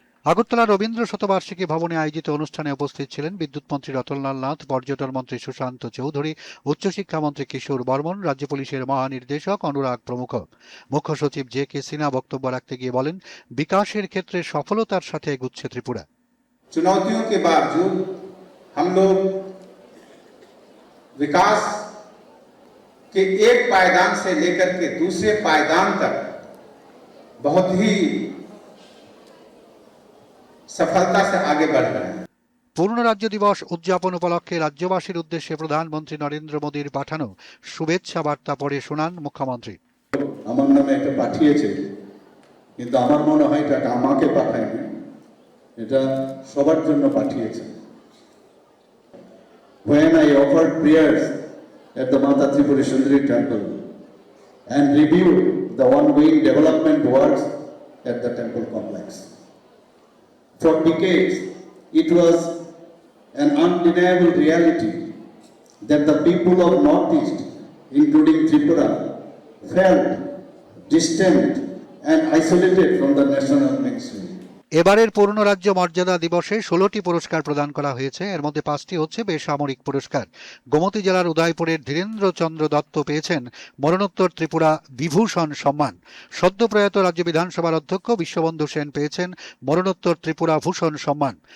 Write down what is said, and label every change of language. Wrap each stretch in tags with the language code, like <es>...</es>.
<bn>আগরতলা রবীন্দ্র শতবার্ষিকী ভবনে আয়োজিত অনুষ্ঠানে উপস্থিত ছিলেন বিদ্যুৎ মন্ত্রী রতনলাল নাথ, পর্যটন মন্ত্রী সুশান্ত চৌধুরী, উচ্চশিক্ষামন্ত্রী কিশোর বর্মন, রাজ্য পুলিশের মহানির্দেশক অনুরাগ প্রমুখ। মুখ্য সচিব জে কে সিনহা বক্তব্য রাখতে গিয়ে বলেন, বিকাশের ক্ষেত্রে সফলতার সাথে এগুচ্ছে ত্রিপুরা।</bn> <hi>चुनौतियों के बावजूद हम लोग विकास के एक पायदान से लेकर के दूसरे पायदान तक बहुत ही सफलता से आगे बढ़ रहे हैं।</hi> <bn>পূর্ণ রাজ্য দিবস উদযাপন উপলক্ষে রাজ্যবাসীর উদ্দেশ্যে প্রধানমন্ত্রী নরেন্দ্র মোদীর পাঠানো শুভেচ্ছা বার্তা পড়ে শোনান মুখ্যমন্ত্রী। আমার নামে একটা পাঠিয়েছে, কিন্তু আমার মনে হয় এটা আমাকে পাঠায়নি, এটা সবার জন্য পাঠিয়েছে।</bn> <en>When I offered prayers at the Mata Tripura Sundari temple and reviewed the ongoing development works at the temple complex. For decades, it was an undeniable reality that the people of Northeast, including Tripura, felt distant and isolated from the national mainstream.</en> <bn>এবারের পূর্ণ রাজ্য মর্যাদা দিবসে 16টি পুরস্কার প্রদান করা হয়েছে। এর মধ্যে 5টি হচ্ছে বেসামরিক পুরস্কার। গোমতী জেলার উদয়পুরের ধীরেন্দ্র চন্দ্র দত্ত পেয়েছেন মরণোত্তর ত্রিপুরা বিভূষণ সম্মান। সদ্য প্রয়াত রাজ্য বিধানসভার অধ্যক্ষ বিশ্ববন্ধু সেন পেয়েছেন মরণোত্তর ত্রিপুরা ভূষণ সম্মান।</bn>